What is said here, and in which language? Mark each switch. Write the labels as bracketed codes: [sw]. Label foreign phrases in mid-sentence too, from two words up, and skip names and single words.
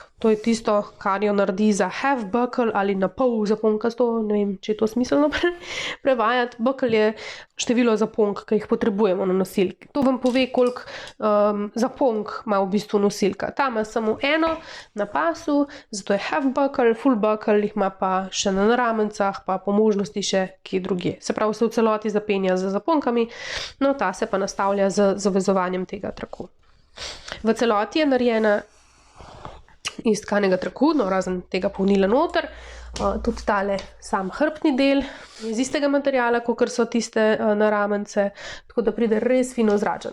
[sl] To je tisto, kar jo naredi za [en] half buckle [sl] ali na pol zaponkasto, ne vem, če je to smiselno prevajati. Buckle je število zaponk, ki jih potrebujemo na nosilki. To vam pove, koliko zaponk ima v bistvu nosilka. Ta ima samo eno na pasu, zato je [en] half buckle, full buckle [sl] jih ima pa še na naramencah, pa po možnosti še kje drugje. Se pravi, se v celoti zapenja z zaponkami, no ta se pa nastavlja z zavezovanjem tega traku. V celoti je narejena iz tkanega traku, no razen tega polnila noter. Tudi tale sam hrbtni del iz istega materiala, kakor so tiste naramence, tako da pride res fino zračen.